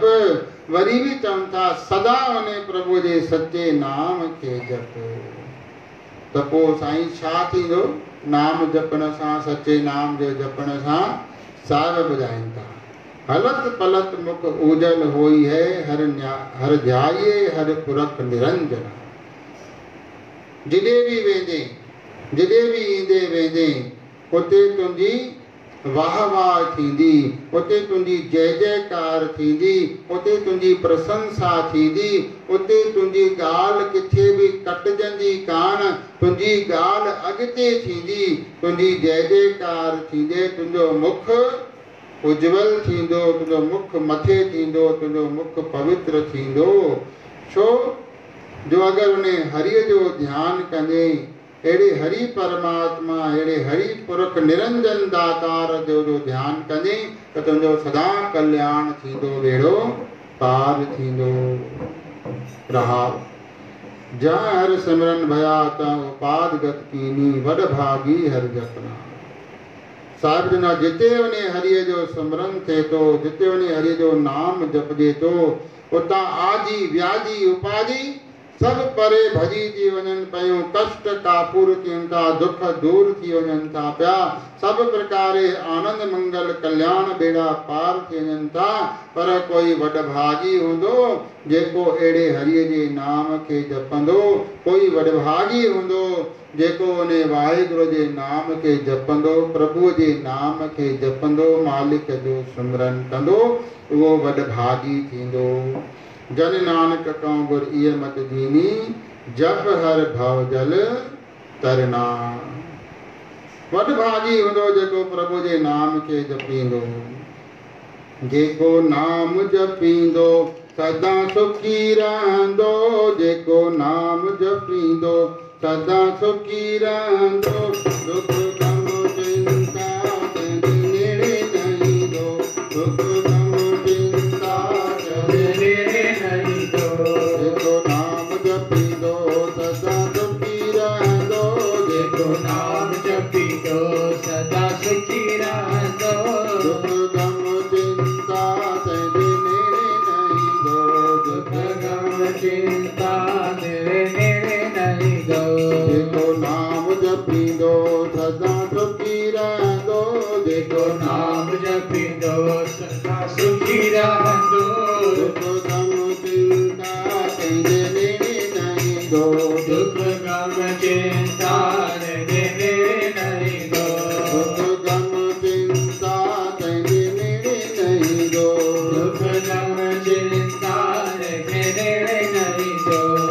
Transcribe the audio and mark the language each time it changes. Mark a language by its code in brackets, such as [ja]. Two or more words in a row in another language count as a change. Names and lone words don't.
[sd] वरी भी चवनि था सदा उन प्रभु जे सच्चे नाम के जप। त पोइ साईं छा थींदो? नाम जपण सां, सच्चे नाम जे जपण सां साहिब ॿुधाइनि था, [pa] ਹਲਤ ਪਲਤ ਮੁਖ ਉਜਲ ਹੋਈ ਹੈ, ਹਰ ਧਿਆਏ ਹਰ ਪੁਰਖ ਨਿਰੰਜਨ। [sd] जिॾे बि वेंदे, जिॾे बि ईंदे वेंदे उते तुंहिंजी वाह वाह थींदी, उते तुंहिंजी जय जयकार थींदी, उते तुंहिंजी प्रशंसा थींदी, उते तुंहिंजी ॻाल्हि किथे बि कटिजंदी कान, तुंहिंजी ॻाल्हि अॻिते थींदी, तुंहिंजी जय जयकार थींदे, तुंहिंजो मुख उज्जवल थींदो, तुंहिंजो मुख मथे थींदो, तुंहिंजो मुख पवित्र थींदो। छो जो अगरि उन हरिय जो ध्यानु कंदे, अहिड़े हरि परमात्मा, अहिड़े हरि पुरख निरंजन दातार जो ध्यानु कंदे त तुंहिंजो सदा कल्याण थींदो, बेड़ो पार थींदो। [pa] ਰਹਾਵ ਜਹਾਂ ਹਰ ਸਿਮਰਨ ਭਯਾ ਤ ਉਪਾਦ ਗਤ ਕੀਨੀ, ਵਡ ਭਾਗੀ ਹਰ ਜਪਨਾ। [sd] साहिब जना जिते वञे हरिय जो सिमरन थिए थो, जिते वञे हरिय जो नाम जपजे थो, उतां आजी व्याजी उपाधि सब परे भजी थी वञनि पियूं, कष्ट कापूर थियनि था, दुख दूर थी वञनि था पिया, सब प्रकारे आनंद मंगल कल्याण बेड़ा पार थी वञनि था। पर कोई वॾभागी हूंदो जेको अहिड़े हरिय जे नाम खे जपंदो, कोई वॾभागी हूंदो जेको उन वाहिगुरू जे नाम खे जपंदो, प्रभु जे नाम खे जपंदो, मालिक जो सिमरन कंदो, उहो वॾभागी थींदो। [pa] ਜਨ ਨਾਨਕ ਕੌ ਗੁਰ ਇਹ ਮਤ ਦੀਨੀ, ਜਪ ਹਰ ਭਵ ਜਲ ਤਰਨਾ। [sd] वॾभागी हूंदो जेको प्रभु जे नाम खे जपींदो। जेको नाम जपींदो सदा सुखी रहंदो, जेको नाम जपींदो सदा सुखी रहंदो। दुख गम चिंता कंहिंजे नेड़े न ईंदो, दुख गम चिंता कंहिंजे नेड़े न ईंदो। जेको नाम जपींदो सदा सुखी रहंदो, जेको नाम जपींदो सदा सुखी रहंदो। दुख गम चिंता कंहिंजे नेड़े न ईंदो, दुख गम चिंता तेरे नेड़े न ईंदो। जेको नाम जपींदो सदा सुखी रहंदो, जेको नाम जपींदो सदा सुखी रहंदो। दुख गम चिंता कंहिंजे नेड़े न ईंदो, दुख गम चिंता कंहिंजे नेड़े न ईंदो। दुख गम चिंता कंहिंजे नेड़े न ईंदो, दुख गम चिंता कंहिंजे नेड़े न ईंदो।